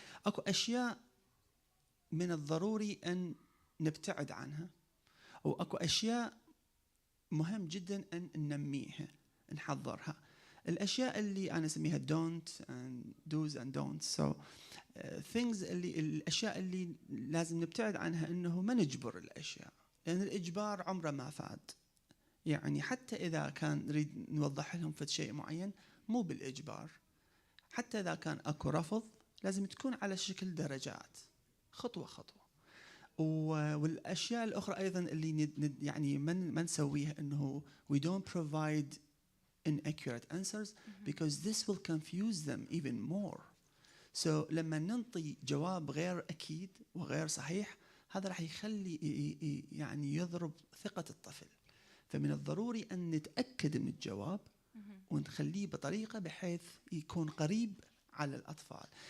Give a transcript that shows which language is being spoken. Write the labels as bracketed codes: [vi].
[ar] اكو اشياء من الضروري ان نبتعد عنها، واكو اشياء مهم جدا ان ننميها نحضرها. الاشياء اللي انا اسميها [en] don't and do's and don'ts. so things [ar] الاشياء اللي لازم نبتعد عنها، انه ما نجبر الاشياء، لان الاجبار عمره ما فاد. يعني حتى اذا كان نريد نوضح لهم في شيء معين، مو بالاجبار. حتى اذا كان اكو رفض لازم تكون على شكل درجات، خطوه خطوه. والاشياء الاخرى ايضا اللي يعني ما نسويها، انه [en] we don't provide inaccurate answers because this will confuse them even more. So [ar] لما ننطي جواب غير أكيد وغير صحيح، هذا راح يخلي يعني يضرب ثقة الطفل. فمن الضروري أن نتأكد من الجواب ونخليه بطريقة بحيث يكون قريب على الأطفال.